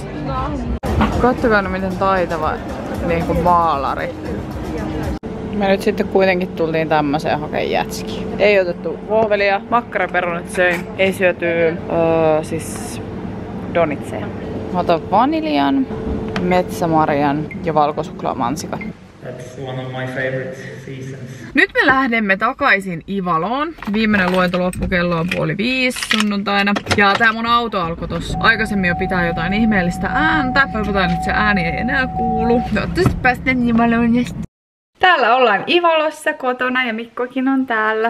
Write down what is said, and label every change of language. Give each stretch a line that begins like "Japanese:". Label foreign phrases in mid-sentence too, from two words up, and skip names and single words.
Finnish: Kattokaa no miten taitava niinku maalari. Me nyt sitten kuitenkin tultiin tämmöiseen hakeen jätskiin. Ei otettu vohvelia, makkaraperunat söin. Ei syöty siis donitseja. Mä otan vaniljan, metsämarjan ja valkosuklaamansikan.
English: That's one of my favorite seasons.
Finnish: Nyt me lähdemme takaisin Ivaloon. Viimeinen luento loppu, kello on 4:30 sunnuntaina. Ja tää mun auto alkoi tossa aikaisemmin jo pitää jotain ihmeellistä ääntä. Toivotaan, että se ääni ei enää kuulu. Toivottavasti päästään Ivaloon. Täällä ollaan Ivalossa kotona ja Mikkokin on täällä.